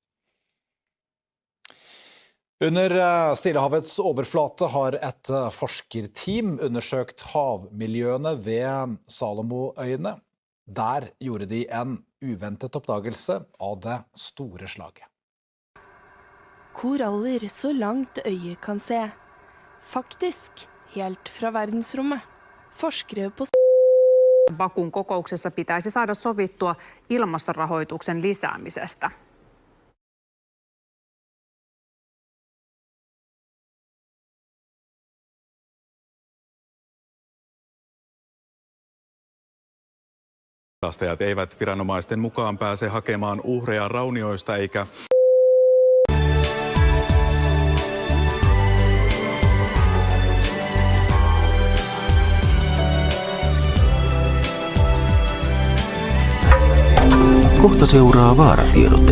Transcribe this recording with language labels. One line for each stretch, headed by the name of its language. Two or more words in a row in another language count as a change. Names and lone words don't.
Norwegian: Under Stillehavets overflate har et forskerteam undersøkt havmiljøene ved Salomonøyene. Der gjorde de en uventet oppdagelse av det store slaget. Koraller så langt øyet kan se. Faktisk helt fra verdensrommet. Forskere på
Finnish: Bakun kokouksessa pitäisi saada sovittua ilmastorahoituksen lisäämisestä. Pelastajat eivät viranomaisten mukaan pääse hakemaan uhreja raunioista eikä Kohta seuraa vaaratiedote.